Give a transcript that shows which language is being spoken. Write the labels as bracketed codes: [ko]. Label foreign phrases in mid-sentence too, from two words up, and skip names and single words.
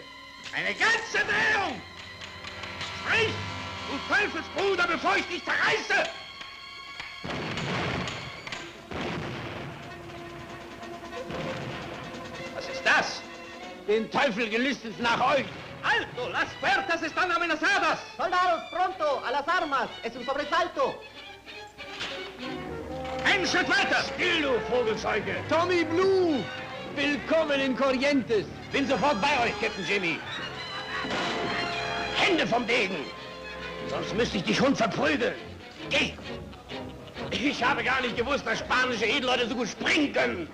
[de] Eine ganze Drehung! Sprich, du Teufelsbruder, bevor ich dich zerreiße! Was ist das? Den Teufel gelüstet nach euch. [es] Alto, las puertas están amenazadas! Soldados, pronto, a las armas. Es un sobresalto. [de] Einen Schritt weiter! Still, du Vogelscheuche! Tommy Blue! Willkommen in Corrientes! Bin sofort bei euch, Captain Jimmy. Hände vom Degen! Sonst müsste ich dich Hund verprügeln. Geh! Ich habe gar nicht gewusst, dass spanische Edelleute so gut springen können.